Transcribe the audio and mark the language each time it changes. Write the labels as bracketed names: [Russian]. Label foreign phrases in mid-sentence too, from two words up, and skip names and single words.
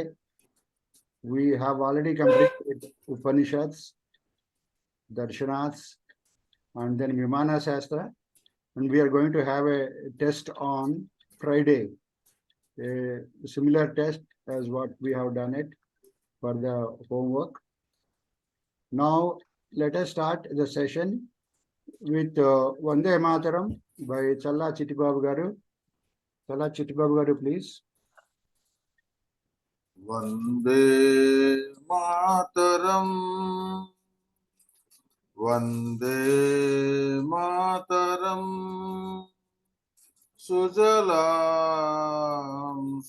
[English] We have already completed Upanishads, Darshanats, and then Vimana Shastra, and we are going to have a test on Friday, a similar test as what we have done it for the homework. Now, let us start the session with Vande Mataram by Challa Chittibabu garu. Challa Chittibabu garu, please. [Bangla] Vande Mataram, Vande Mataram, Sujalam